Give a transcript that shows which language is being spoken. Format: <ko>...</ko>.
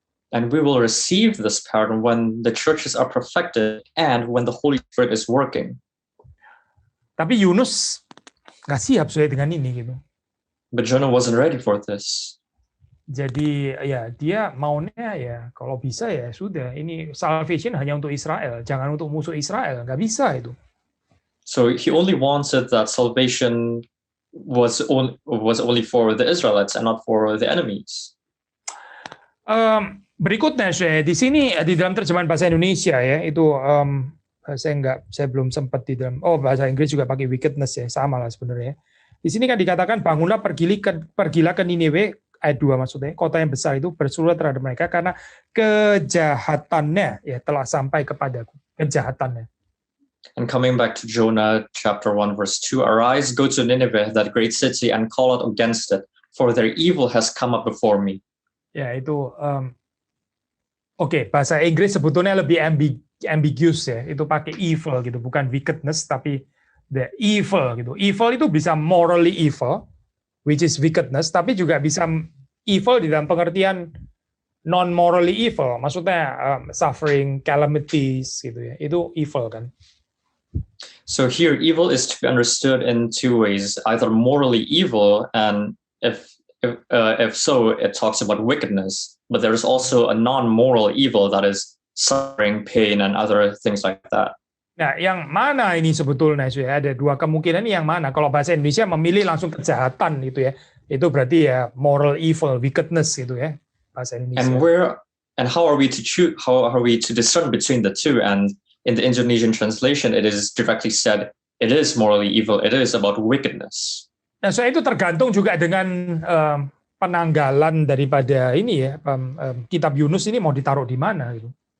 <en>And we will receive this pattern when the churches are perfected and when the Holy Spirit is working.</en> <id>Tapi Yunus nggak siap saya dengan ini gitu.</id> <en>But Jonah wasn't ready for this.</en> <id>Jadi ya dia maunya ya kalau bisa ya sudah, ini salvation hanya untuk Israel, jangan untuk musuh Israel, nggak bisa itu.</id> <en>So he only wanted that salvation was only for the Israelites and not for the enemies.</en> <id>Berikutnya saya di sini di dalam terjemahan bahasa Indonesia ya itu saya belum sempat di dalam bahasa Inggris juga pakai wickedness ya, sama lah sebenarnya. Di sini kan dikatakan bangunlah pergilah ke Niniwe, ayat 2 maksudnya, kota yang besar itu bersurat terhadap mereka karena kejahatannya ya telah sampai kepadaku, kejahatannya.</id> <en>And coming back to Jonah chapter 1 verse 2, arise, go to Nineveh, that great city, and call out against it, for their evil has come up before me.</en> <id>Ya itu bahasa Inggris sebetulnya lebih ambiguous ya, itu pakai evil gitu, bukan wickedness tapi the evil gitu. Evil itu bisa morally evil,</id> <en>which is wickedness,</en> <id>tapi juga bisa evil di dalam pengertian non-morally evil, maksudnya suffering, calamities gitu ya, itu evil kan.</id> <en>So here evil is to be understood in two ways, either morally evil, and if so, it talks about wickedness, but there's also a non-moral evil that is suffering, pain, and other things like that.</en> <id>Nah, yang mana ini sebetulnya sudah ada dua kemungkinan, ini yang mana? Kalau bahasa Indonesia memilih langsung kejahatan gitu ya, itu berarti ya moral evil, wickedness gitu ya bahasa Indonesia.</id> <en>And how are we to choose? How are we to discern between the two? And in the Indonesian translation, it is directly said it is morally evil. It is about wickedness.</en> <id>Nah, so itu tergantung juga dengan penanggalan daripada ini ya, kitab Yunus ini mau ditaruh di mana gitu.</id>